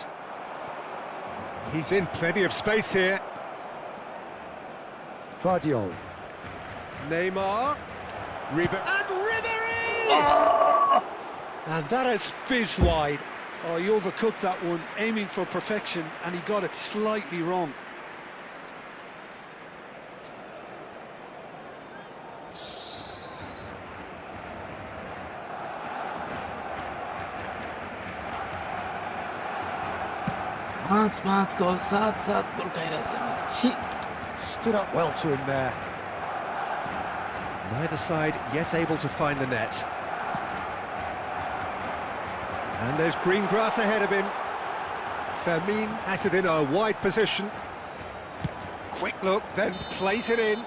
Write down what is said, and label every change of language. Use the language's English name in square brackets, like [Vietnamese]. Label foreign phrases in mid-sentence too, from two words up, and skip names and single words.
[English] He's in plenty of space here. Vardiol. Neymar. And Ribéry! And that has fizzed wide. Oh, he overcooked that one, aiming for perfection, and he got it slightly wrong. [Nepali] पाँच गोल सात गोल खाइरहेछ छी [English] Stood up well to him there. Neither side yet able to find the net. And there's green grass ahead of him. Fermin has it in a wide position. Quick look, then plays it in.